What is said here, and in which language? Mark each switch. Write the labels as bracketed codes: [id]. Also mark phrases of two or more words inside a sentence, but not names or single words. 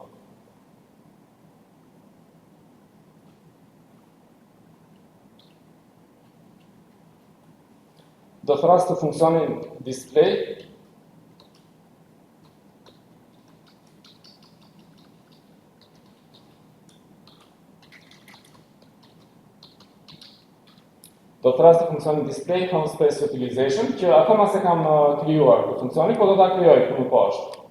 [sq] Do thras të funksionin [en] display home space utilization, [sq] që akoma se kam krijuar këtë funksioni, po do ta krijoj këtu më poshtë.